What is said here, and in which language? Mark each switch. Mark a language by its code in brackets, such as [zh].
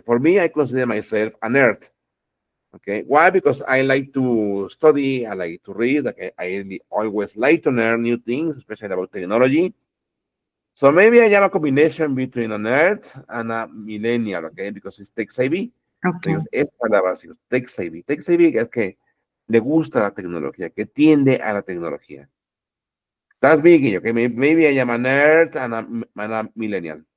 [en] For me, I consider myself a nerd, okay? Why? Because I like to study, I like to read, okay? Always like to learn new things, especially about technology. So maybe I am a combination between a nerd and a millennial, okay? Because it's tech savvy. Okay. [es] Digo, es palabra, así, tech savvy. Tech savvy es que le gusta la tecnología, que tiende a la tecnología. [en] That's me, Guille, okay? Maybe I am a nerd and a millennial.